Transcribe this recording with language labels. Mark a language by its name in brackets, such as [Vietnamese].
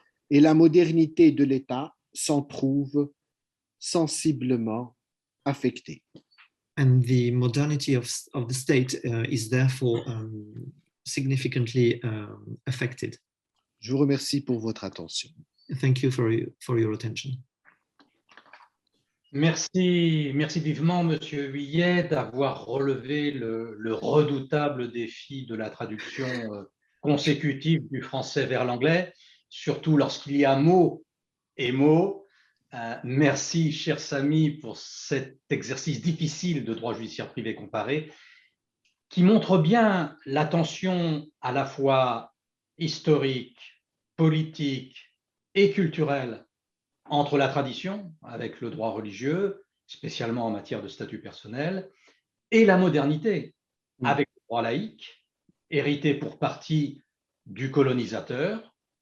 [French] Et la modernité de l'État s'en trouve sensiblement affectée. [English] And the modernity of the state is therefore significantly affected. [French] Je vous remercie pour votre attention. [English] Thank you for your attention. [French] Merci vivement, Monsieur Huillet, d'avoir relevé le redoutable défi de la traduction consécutive du français vers l'anglais, surtout lorsqu'il y a mot et mot. Merci, cher Samy, pour cet exercice difficile de droit judiciaire privé comparé, qui montre bien la tension à la fois historique, politique et culturelle entre la tradition, avec le droit religieux, spécialement en matière de statut personnel, et la modernité, avec le droit laïque, hérité pour partie du colonisateur,